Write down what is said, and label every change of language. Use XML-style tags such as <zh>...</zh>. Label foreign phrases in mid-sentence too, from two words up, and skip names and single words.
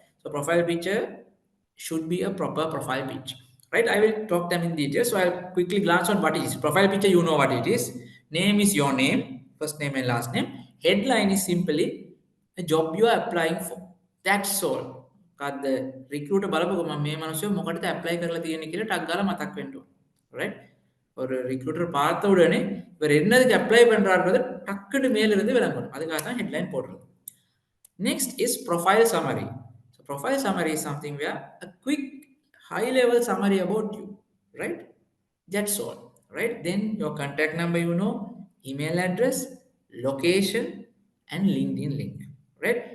<en>So profile picture should be a proper profile picture, right? I will talk them in detail, so I'll quickly glance on what it is. Profile picture, you know what it is. Name is your name, first name and last name. Headline is simply a job you are applying for. That's all. The recruiter</en> <si>බලපුවම මේ මිනිස්සු මොකටද apply කරලා තියෙන්නේ කියලා ටක් ගාලා මතක් වෙන්න ඕන, right?</si> <ta>ஒரு recruiter பார்த்த உடனே இவர் என்னதுக்கு apply பண்றாருன்றது டக்குன்னு மேல இருந்து விளங்கணும். அதுக்காக தான் headline போடுறது.</ta> <en>Next is profile summary. So profile summary is something where a quick high level summary about you, right? That's all, right? Then your contact number, you know, email address, location, and LinkedIn link, right?</en>